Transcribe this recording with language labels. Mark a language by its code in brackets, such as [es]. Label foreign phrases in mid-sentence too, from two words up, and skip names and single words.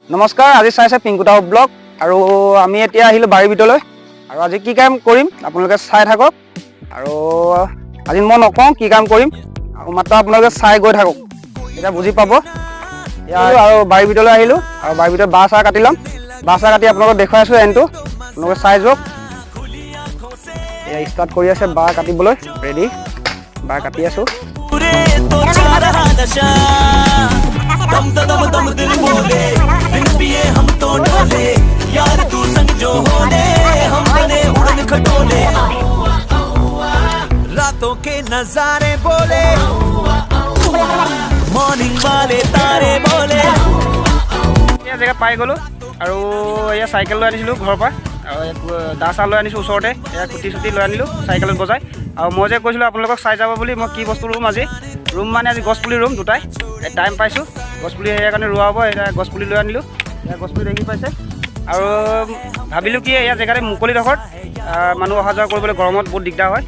[as] নমস্কাৰ, আজি চাইছে পিংকুতা ব্লগ আৰু আমি এতিয়া আহিলোঁ বাৰীৰ ভিতৰলৈ আৰু আজি কি কাম কৰিম আপোনালোকে চাই থাকক আৰু আজি মই নকওঁ কি কাম কৰিম আৰু মাত্ৰ আপোনালোকে চাই গৈ থাকক এতিয়া বুজি পাব। আৰু বাৰীৰ ভিতৰলৈ আহিলোঁ আৰু বাৰীৰ ভিতৰত বাঁহ চাহ কাটি ল'ম। বাঁহ চাহ কাটি আপোনালোকক দেখুৱাই আছোঁ এনটো আপোনালোকে চাই যাওক। এয়া ষ্টাৰ্ট কৰি আছে বাঁহ কাটিবলৈ ৰেডি, বাঁহ কাটি আছোঁ। [hi] दम दम दम दिल बोले बिन पिए हम तो डोले यार तू संग जो होले हम बने उड़न खटोले रातों के नजारे बोले मॉर्निंग वाले तारे बोले ये जगह पाई गलो [as] আৰু এয়া সাইকেল লৈ আনিছিলোঁ ঘৰৰ পৰা আৰু দা চা লৈ আনিছোঁ ওচৰতে এয়া কুটি চুটি লৈ আনিলোঁ চাইকেলত বজাই। আৰু মই যে কৈছিলোঁ আপোনালোকক চাই যাব বুলি, মই কি বস্তু ৰুম আজি মানে আজি গছপুলি ৰুম দুটাই টাইম পাইছোঁ। গছপুলি এয়া কাৰণে ৰোৱা হ'ব, এতিয়া গছপুলি লৈ আনিলোঁ। এয়া গছপুলি দেখি পাইছে আৰু ভাবিলোঁ কি এয়া জেগাতে মুকলিডোখৰত মানুহ অহা যোৱা কৰিবলৈ গৰমত বহুত দিগদাৰ হয়।